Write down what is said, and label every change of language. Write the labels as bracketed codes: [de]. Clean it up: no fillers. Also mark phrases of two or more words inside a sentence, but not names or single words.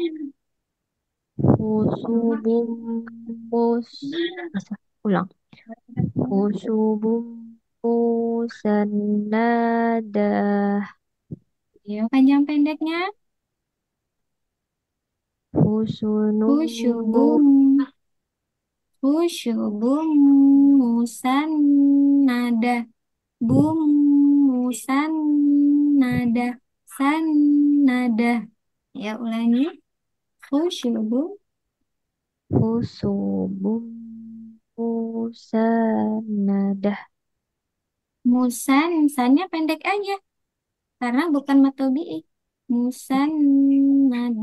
[ar] خشب مس. [id] Masa? Ulang. [ar] خشب مسندة. [id] Yuk, panjang pendeknya. [ar] Husunum خشب خشب, musan, nada, bum, musan, nada, san, nada. [id] Ya, ulangi. Husyubum, [ar] خشب مسندة. [id] musan, sannya pendek aja. Karena bukan matobi'i. Musan, nada.